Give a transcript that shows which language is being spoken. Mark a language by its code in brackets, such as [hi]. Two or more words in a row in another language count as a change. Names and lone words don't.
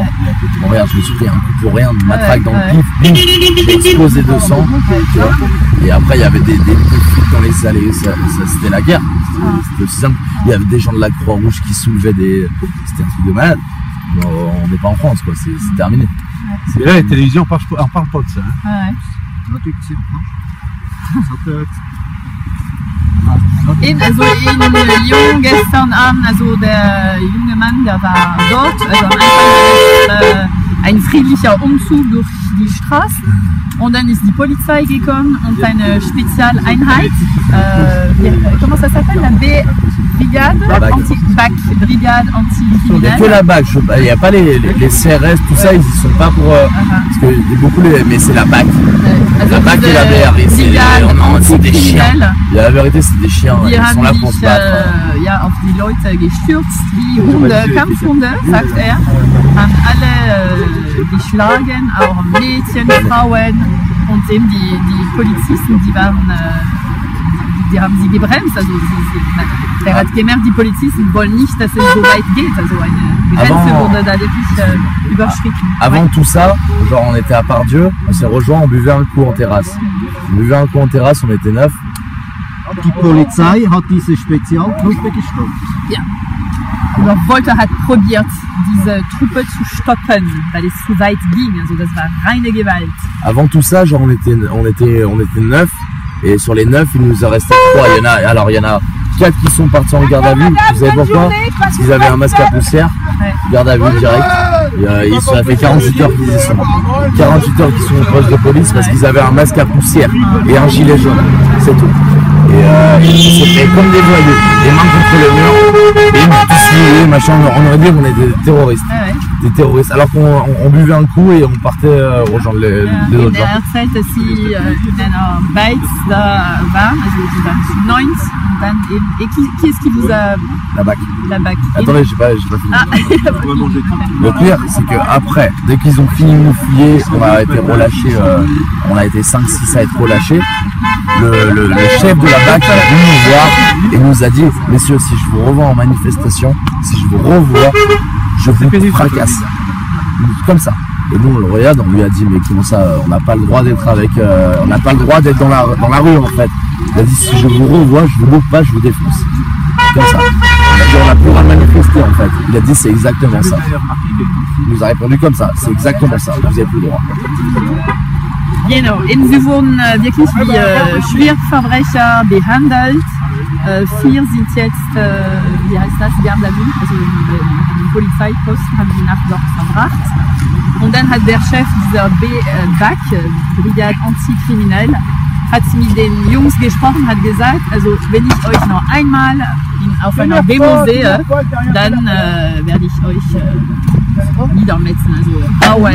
[fr] Bon, regarde, je me suis pris un coup pour rien de matraque dans le pif, bim, j'ai explosé de sang, tu vois. Et après il y avait des flics dans les allées, c'était la guerre. C'était aussi simple. Il y avait des gens de la Croix-Rouge qui soulevaient c'était un truc de malade. On n'est pas en France, quoi, c'est terminé. Et là, la télévision, on parle pas de ça. Hein. [de] Also in Lyon gestern Abend, also der junge Mann, der war dort, also am Anfang ein friedlicher Umzug durch die Straßen und dann ist die Polizei gekommen und eine Spezialeinheit, [fr] comment ça s'appelle, la Brigade anti-BAC, Brigade anti-criminelle. Il n'y a que la BAC, il n'y a pas les CRS, tout ça, ils ne sont pas pour... parce que beaucoup mais c'est la BAC. La BAC et la BR, c'est des chiens. La vérité, c'est des chiens, ils sont là pour se battre. [de] Ja, auf die Leute gestürzt, wie Hunde, Kampfhunde, sagt haben alle geschlagen, auch Mädchen, Frauen und eben die Polizisten, die haben sie gebremst. Also hat gemerkt, die Polizisten wollen nicht, dass es so weit geht. Also eine Grenze wurde da wirklich überschritten. [fr] Avant tout ça, genre on était à Pardieu, on s'est rejoint, on buvait un coup en terrasse. On buvait un coup en terrasse, on était 9. [de] Die Polizei hat diese Spezialtruppe gestoppt. Ja. Also Volker hat probiert, diese Truppe zu stoppen, weil es zu weit ging. Also das war reine Gewalt. [fr] Avant tout ça, genre on était 9, et sur les 9, il nous a resté 3. Il y en a 4 qui sont partis en garde à vue. Vous savez pourquoi? Parce qu'ils avaient un masque à poussière. Garde à vue direct. Ça fait 48 heures qu'ils y sont. 48 heures qu'ils sont au poste de police parce qu'ils avaient un masque à poussière et un gilet jaune. C'est tout. Et ils se fait comme des voyous, les mains contre le mur, et ils m'ont tous liés, machin, on aurait dit qu'on était des terroristes. Des terroristes, alors qu'on buvait un coup et on partait rejoindre les autres gens. [de] In der Zeit, dass sie in einer Beiz da waren, also sie waren zu 9 und dann eben, [fr] et qui est-ce qui vous a... La BAC. La BAC. Attendez, j'ai pas fini. Le pire, c'est qu'après, dès qu'ils ont fini de nous fouiller, on a été relâchés, on a été 5-6 à être relâchés. Le chef de la BAC est venu nous voir et nous a dit messieurs, si je vous revois en manifestation, si je vous revois, je vous fracasse. Comme ça. Et nous on le regarde, on lui a dit mais comment ça, on n'a pas le droit d'être on n'a pas le droit d'être dans la rue en fait. Il a dit si je vous revois, je vous loupe pas, je vous défonce. Comme ça. Il a dit on n'a plus le droit de manifester en fait. Il a dit c'est exactement ça. Il nous a répondu comme ça, c'est exactement ça, vous n'avez plus le droit. [de] Genau, eben sie wurden wirklich wie Schwerverbrecher behandelt. 4 sind jetzt, wie heißt das, [fr] Garde à vue, [de] also im Polizeipost haben sie nach dort verbracht. Und dann hat der Chef dieser BAC, Brigade Antikriminell, hat mit den Jungs gesprochen, hat gesagt, also wenn ich euch noch einmal auf einer Demo sehe, dann werde ich euch niedermetzen, also hauen.